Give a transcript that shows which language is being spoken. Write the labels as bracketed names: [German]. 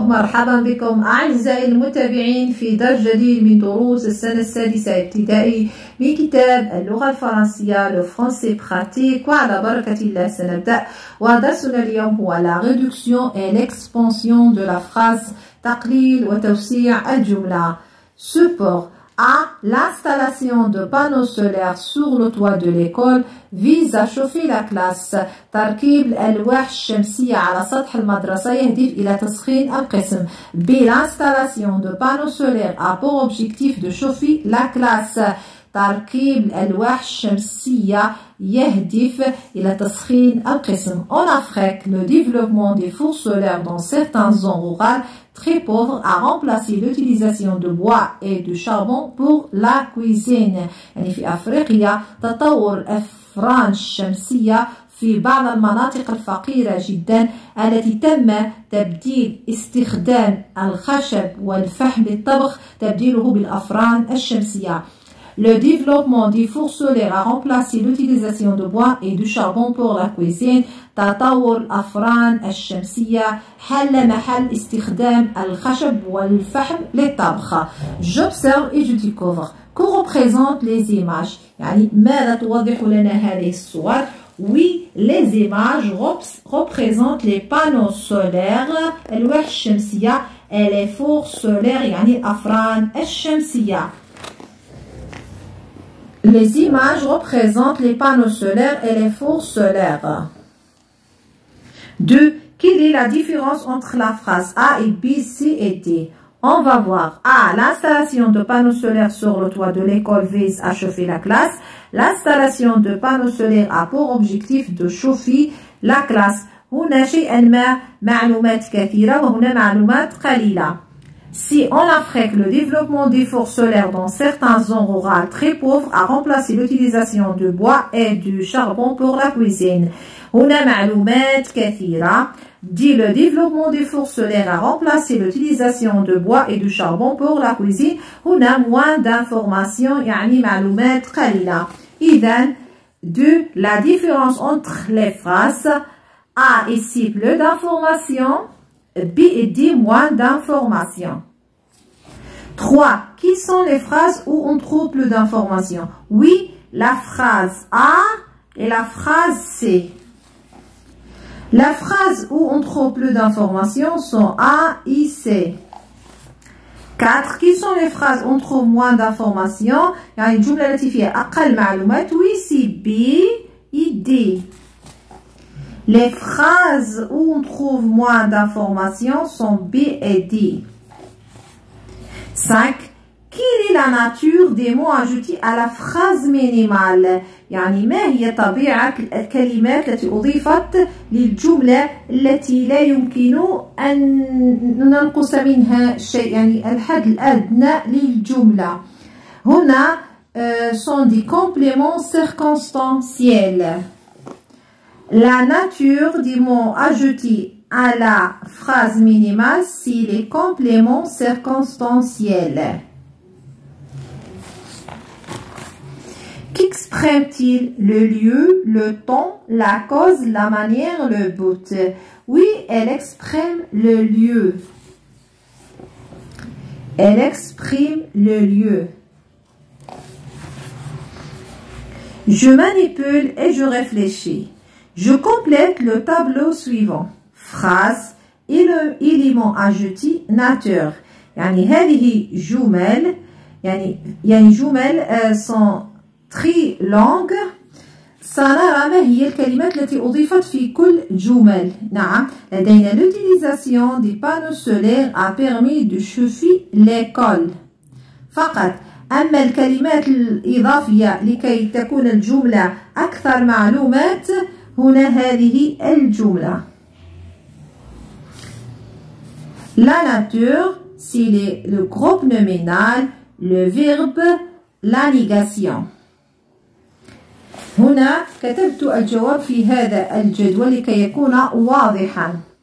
[Arabic] مرحبا بكم أعزائي المتابعين في درس جديد من دروس السنة السادسة ابتدائي من كتاب اللغة الفرنسية لو فرونسي براتيك. وعلى بركة الله سنبدأ، ودرسنا اليوم هو [French] la réduction et l'expansion de la phrase [Arabic] تقليل وتوسيع الجملة. [French] Support A. L'installation de panneaux solaires sur le toit de l'école vise à chauffer la classe. [Arabic] تركيب الألواح الشمسية على سطح المدرسة يهدف إلى تسخين القسم. [French] B. L'installation de panneaux solaires a pour objectif de chauffer la classe. [Arabic] تركيب الألواح الشمسية يهدف إلى تسخين القسم. [French] En Afrique, le développement des fours solaires dans certaines zones rurales très pauvres a remplacé l'utilisation de bois et de charbon pour la cuisine. [Arabic] يعني في أفريقيا تطور الأفران الشمسية في بعض المناطق الفقيرة جدا التي تم تبديل استخدام الخشب والفحم للطبخ تبديله بالأفران الشمسية. [French] Le développement des fours solaires a remplacé l'utilisation de bois et de charbon pour la cuisine. [Arabic] تطور الأفران الشمسية حل محل استخدام الخشب والفحم للطبخ. [French] J'observe et je découvre. Que représentent les images؟ [Arabic] يعني ماذا توضح لنا هذه الصور؟ [French] Oui, les images représentent les panneaux solaires [Arabic] الألواح الشمسية [French] et les fours solaires [Arabic] يعني الأفران الشمسية. [French] Les images représentent les panneaux solaires et les fours solaires. 2. Quelle est la différence entre la phrase A et B, C et D? On va voir. A. L'installation de panneaux solaires sur le toit de l'école vise à chauffer la classe. L'installation de panneaux solaires a pour objectif de chauffer la classe. [Arabic] هنا شيئا ما معلومات كثيرة وهنا معلومات قليلة. [French] Si en Afrique, le développement des fours solaires dans certaines zones rurales très pauvres a remplacé l'utilisation de bois et du charbon pour la cuisine. [Arabic] هنا معلومات كثيرة. [French] Dit le développement des fours solaires a remplacé l'utilisation de bois et du charbon pour la cuisine. [Arabic] هنا [French] moins d'informations [Arabic] يعني معلومات قليلة. [French] إذن de la différence entre les phrases A et C plus d'informations, B et D moins d'informations. 3. Qui sont les phrases où on trouve plus d'informations? Oui, la phrase A et la phrase C. La phrase où on trouve plus d'informations sont A et C. 4. Qui sont les phrases où on trouve moins d'informations? [Arabic] يعني الجملة التي فيها أقل معلومات. [French] Oui, c'est B et D. Les phrases où on trouve moins d'informations sont B et D. 5. Quelle est la nature des mots ajoutés à la phrase minimale؟ [Arabic] يعني ما هي طبيعة الكلمات التي أضيفت للجملة التي لا يمكن أن ننقص منها شيء، يعني الحد الأدنى للجملة. [French] هنا sont des compléments circonstanciels. La nature des mots ajoutés à la phrase minimale, c'est les compléments circonstanciels. Qu'exprime-t-il? Le lieu, le temps, la cause, la manière, le but? Oui, elle exprime le lieu. Elle exprime le lieu. Je manipule et je réfléchis. Je complète le tableau suivant. Phrase et l'élément ajouté nature. [Arabic] يعني هذه جمل يعني جمل [French] sont très longues. [Arabic] سنرى ما هي الكلمات التي أضيفت في كل جمل. نعم، لدينا [French] l'utilisation des panneaux solaires a permis de chauffer l'école فقط. [Arabic] أما الكلمات الإضافية لكي تكون الجملة أكثر معلومات هنا هذه الجملة. [French] La nature, c'est le groupe nominal, le verbe, la négation. [Arabic] هنا كتبت الجواب في هذا الجدول لكي يكون واضحا.